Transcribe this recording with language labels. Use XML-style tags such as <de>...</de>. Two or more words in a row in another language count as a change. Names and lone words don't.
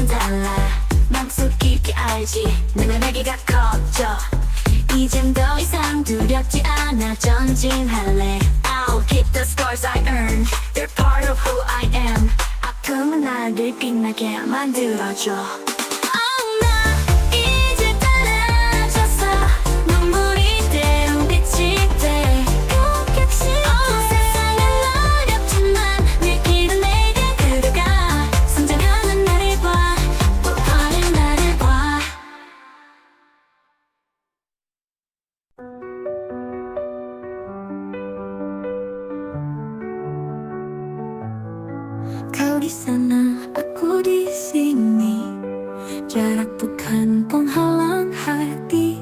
<ko>달라 맘속 깊이 알지 내가 날개가 커져 이젠 더 이상 두렵지 않아 전진할래</ko> <en>I'll keep the scars I earned They're part of who I am</en> <ko>아픔은 나를 빛나게 만들어줘 나 이제 달라졌어 눈물이 때론 빛이 돼 세상은 어렵지만 내 길은 내게 그려가 성장하는 나를 봐 빛나는 나를 봐</ko> <id>Kau di sana, aku di sini. Jarak bukan penghalang hati.</id>